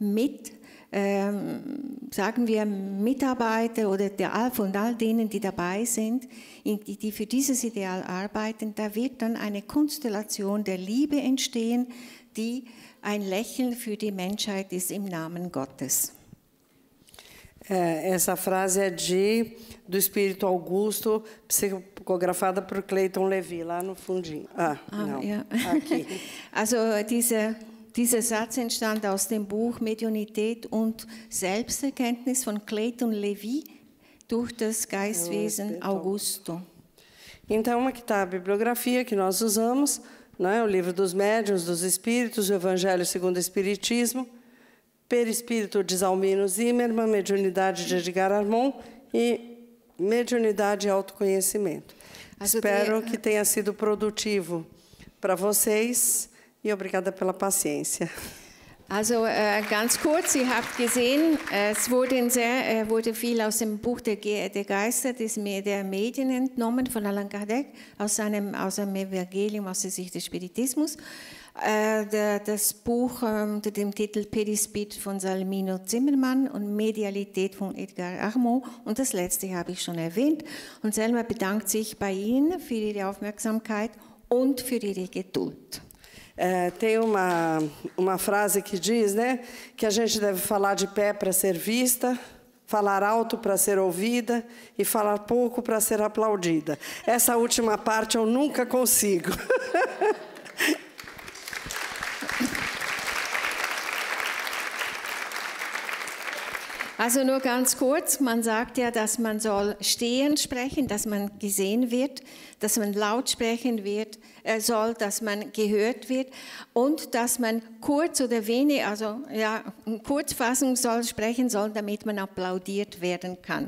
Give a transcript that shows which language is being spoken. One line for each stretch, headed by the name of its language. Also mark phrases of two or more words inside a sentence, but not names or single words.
German: sagen wir Mitarbeiter oder von all denen, die dabei sind, die für dieses Ideal arbeiten, da wird dann eine Konstellation der Liebe entstehen, die ein Lächeln für die Menschheit ist im Namen Gottes.
Portuguese: Essa frase é do Espírito Augusto, psicografada por Clayton Levy, lá no fundinho. Não,
German: ja.
Portuguese: Aqui.
German: Also dieser Satz entstand aus dem Buch Mediunität und Selbsterkenntnis von Clayton Levy durch das Geistwesen Augusto.
Portuguese: Então, aqui está a bibliografia que nós usamos, né? O livro dos médiuns, dos espíritos, o Evangelho segundo o Espiritismo, Perispírito de Zalmino Zimmermann, Mediunidade de Edgar Armon e Mediunidade e Autoconhecimento. Espero que tenha sido produtivo para vocês. E obrigada pela paciência.
German: Also ganz kurz, ihr habt gesehen, es wurde viel aus dem Buch der Geister der Medien entnommen von Allan Kardec, aus seinem Evangelium aus der Sicht des Spiritismus. Das Buch unter dem Titel Perispit von Salmino Zimmermann und Medialität von Edgar Armand. Und das letzte habe ich schon erwähnt. Und Selma bedankt sich bei Ihnen für Ihre Aufmerksamkeit und für Ihre Geduld.
Portuguese: Tem uma frase que diz, né, que a gente deve falar de pé para ser vista, falar alto para ser ouvida e falar pouco para ser aplaudida. Essa última parte eu nunca consigo.
German: Also nur ganz kurz, man sagt ja, dass man soll stehend sprechen, dass man gesehen wird, dass man laut sprechen soll, dass man gehört wird und dass man kurz oder wenig, also ja, Kurzfassung sprechen soll, damit man applaudiert werden kann.